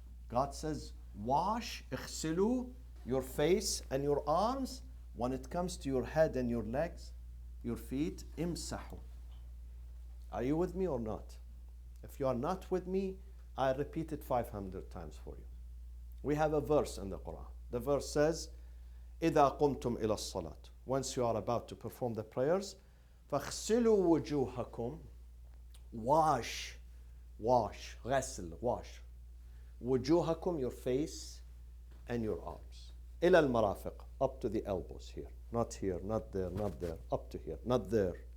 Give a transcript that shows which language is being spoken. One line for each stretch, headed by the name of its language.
English: God says, wash,
Arabic: اغسلوا,
English: your face and your arms. When it comes to your head and your legs, your feet,
Arabic: امسحوا.
English: Are you with me or not? If you are not with me, I repeat it 500 times for you. We have a verse in the Quran. The verse says,
Arabic: إِذَا قُمْتُمْ إِلَى الصَّلَاةِ.
English: Once you are about to perform the prayers,
Arabic: فَاغْسِلُوا وُجُوهَكُمْ.
English: Wash,
Arabic: غسل,
English: wash.
Arabic: وُجُوهَكُمْ,
English: your face and your arms.
Arabic: إِلَى الْمَرَافِقِ,
English: up to the elbows here. Not here, not there, not there, up to here, not there.